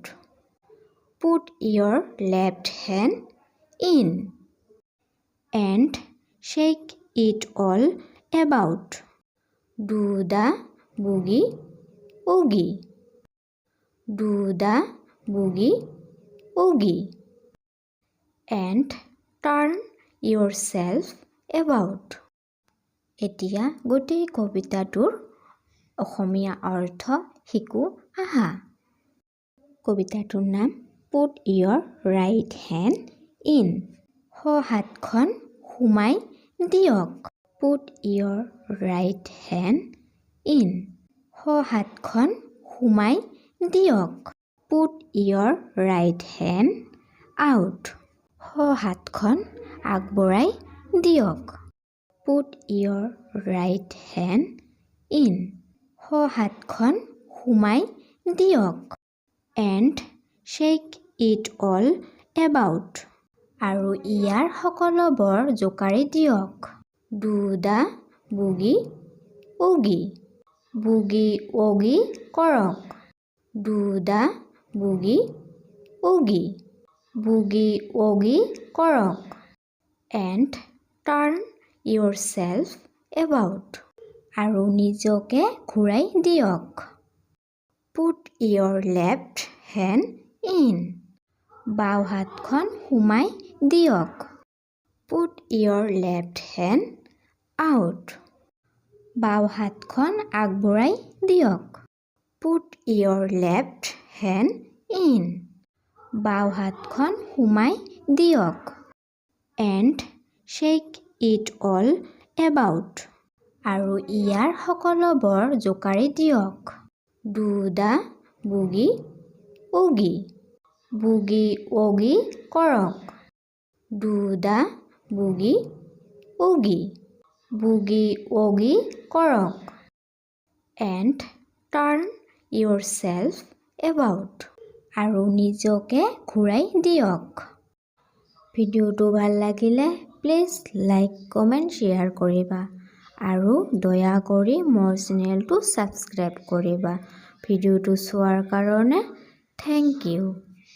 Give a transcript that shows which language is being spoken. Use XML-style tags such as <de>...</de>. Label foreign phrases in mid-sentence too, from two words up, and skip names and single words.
<en>Put your left hand in and shake it all about. Do the boogie oogie. Do the boogie oogie and turn yourself about.</en> <as>এতিয়া গোটেই কবিতাটোৰ অসমীয়া অৰ্থ শিকো আহা। কবিতাটোৰ নাম</as> <en>Put your right hand in।</en> <as>হাতখন সোমাই দিয়ক।</as> <en>Put your right hand in।</en> <as>হাতখন সোমাই দিয়ক।</as> <en>Put your right hand out।</en> <as>হাতখন আগবঢ়াই দিয়ক।</as> <en>Put your right hand in।</en> <as>হাতখন সোমাই দিয়ক</as> <en>and shake it all about।</en> <as>আৰু ইয়াৰ সকলোবোৰ জোকাৰি দিয়ক।</as> <en>Do the boogie oogie। Boogie oogie কৰক। Do the boogie oogie। Boogie oogie কৰক and turn yourself about।</en> <as>আৰু নিজকে ঘূৰাই দিয়ক।</as> <en>Put your left hand in।</en> <as>বাওঁ হাতখন সোমাই দিয়ক।</as> <en>Put your left hand out।</en> <as>বাওঁ হাতখন আগবঢ়াই দিয়ক।</as> <en>Put your left hand in।</en> <as>বাওঁ হাতখন সোমাই দিয়ক</as> <en>and shake it all about।</en> <as>আৰু ইয়াৰ সকলোবোৰ জোকাৰি দিয়ক।</as> <en>Do the boogie oogie। Boogie oogie কৰক। Do the boogie oogie। Boogie oogie কৰক and turn yourself about।</en> <as>আৰু নিজকে ঘূৰাই দিয়ক। ভিডিঅ'টো ভাল লাগিলে</as> <en>please like comment share</en> <as>কৰিবা আৰু দয়া কৰি মোৰ চেনেলটো ছাবস্ক্ৰাইব কৰিবা। ভিডিঅ'টো চোৱাৰ কাৰণে</as> <en>thank you.</en>